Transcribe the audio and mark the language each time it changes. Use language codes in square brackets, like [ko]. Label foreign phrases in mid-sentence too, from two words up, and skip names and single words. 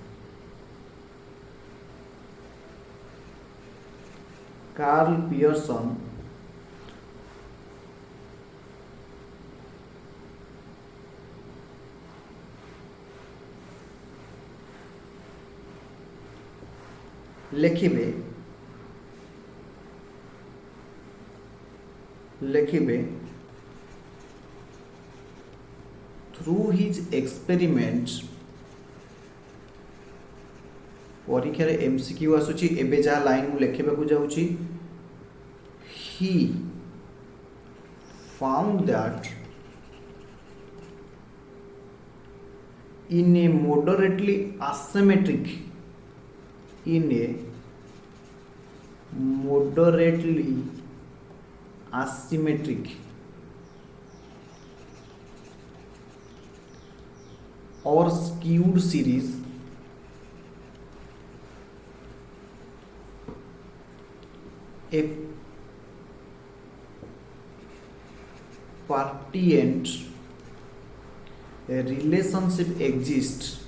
[en] Carl Pearson लिखिबे through his experiments। [or] ପରୀକ୍ଷାରେ ଏମସିକ୍ୟୁ ଆସୁଛି ଏବେ ଯେଉଁ ଲାଇନ ମୁଁ ଲେଖିବାକୁ ଯାଉଛି। [en] he found that in a moderately asymmetric or skewed series a pertinent relationship exists